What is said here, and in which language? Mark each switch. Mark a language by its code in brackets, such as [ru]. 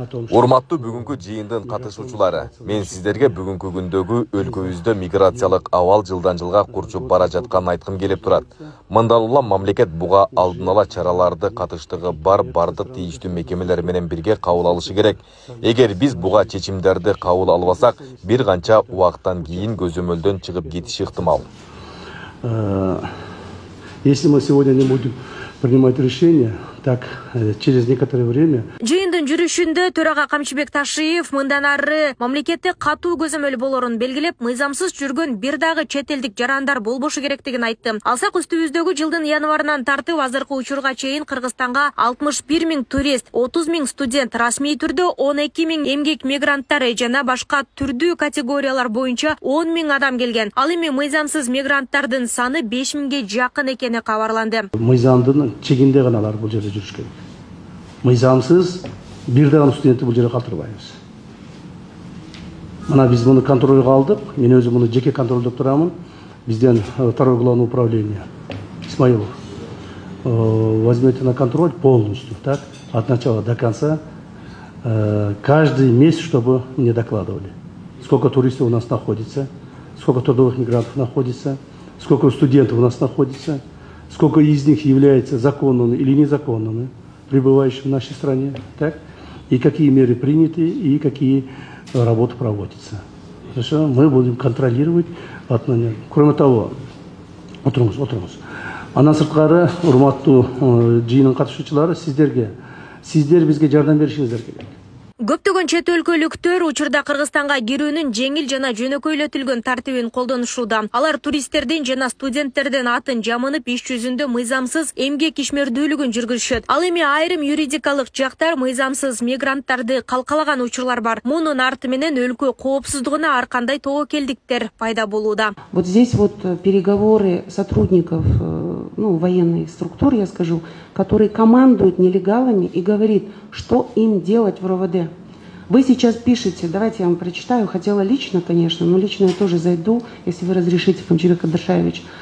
[ky] Урматтуу бүгүнкү жыйындын катышуучулары, мен сиздерге бүгүнкү күндөгү өлкөбүздө миграциялык абал жылдан жылга курчуп бара жатканын айткым келип турат. Мындан улам мамлекет буга алдын ала чараларды катыштыгы бар бардык тийиштүү мекемелер менен бирге кабыл алышы керек. Эгер биз буга чечимдерди кабыл албасак, бир канча убакыттан кийин көзөмөлдөн чыгып кетиши ыктымал. [ru] Если мы сегодня не будем принимать решения, так через некоторое время. [ky] Жыйындын жүрүшүндө төрага Камчыбек Ташиев мындан ары мамлекетте катуу көзөмөл болорун белгилеп, мыйзамсыз жүргөн бир дагы чет элдик жарандар болбошу керектигин айтты. Алсак үстүбүздөгү жылдын январынан тартып азыркы учурга чейин Кыргызстанга 61 000 турист, 30 000 студент, расмий түрдө 12 000 эмгек мигранттары жана башка түрдүү категориялар боюнча 10 000 адам келген. Ал эми мыйзамсыз мигранттардын саны 5 000ге жакын экени кабарланды. Мыйзамдын чегинде гана алар бул жерде жүрүш керек. Мыйзамсыз бир дагы студентти бул жерге калтырбайбыз. Мына биз муну контролго алдык. Мен өзүм муну жеке контролдоп турамын. Бизден [ru] второе главное управление Исмаилов. Возьмете на контроль полностью, так, от начала до конца, каждый месяц, чтобы мне докладывали, сколько туристов у нас находится, сколько трудовых мигрантов находится, сколько студентов у нас находится, сколько из них является законными или незаконными, пребывающими в нашей стране, так, и какие меры приняты, и какие работы проводятся. Хорошо? Мы будем контролировать. Кроме того, [ky] отырыңыз. Андан сырткары, урматтуу жыйынын катышуучулары, сиздер бизге жардам беришиңиздер керек. Көптөгөн чет өлкөлүктөр учурда Кыргызстанга кирүүнүн жеңил жана жөнөкөйлөтүлгөн тартибин колдонушууда. Алар туристтердин жана студенттердин атын жамынып иш жүзүндө мыйзамсыз эмгек ишмердүүлүгүн жүргүзүшөт. Ал эми айрым юридикалык жактар мыйзамсыз мигранттарды калкалаган учурлар бар. Мунун арты менен өлкө коопсуздугуна ар кандай тобокелдиктер пайда болууда. [ru] Вот здесь вот переговоры сотрудников, военной структуры, я скажу, которые командуют нелегалами и говорит, что им делать в РОВД. Вы сейчас пишете, давайте я вам прочитаю, хотела лично, конечно, но лично я тоже зайду, если вы разрешите, Камчыбек Адашаевич.